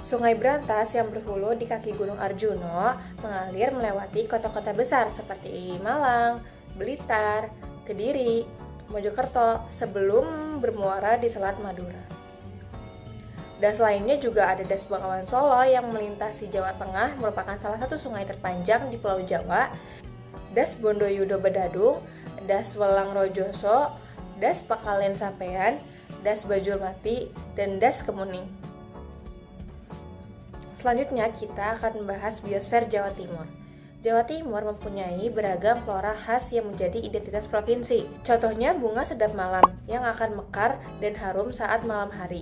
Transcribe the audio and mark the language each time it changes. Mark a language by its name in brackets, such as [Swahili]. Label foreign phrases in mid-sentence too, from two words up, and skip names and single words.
[Indonesian] Sungai Brantas yang berhulu di kaki Gunung Arjuno mengalir melewati kota-kota besar seperti Malang, Blitar, Kediri, Mojokerto sebelum bermuara di Selat Madura. Das lainnya juga ada Das Bengawan Solo yang melintasi Jawa Tengah, merupakan salah satu sungai terpanjang di Pulau Jawa. Das Bondoyudo Bedadung, Das Welang Rojoso, Das Pakalen Sampean, Das Bajulmati, dan Das Kemuning. Selanjutnya kita akan membahas biosfer Jawa Timur. Jawa Timur mempunyai beragam flora khas yang menjadi identitas provinsi. Contohnya bunga sedap malam yang akan mekar dan harum saat malam hari.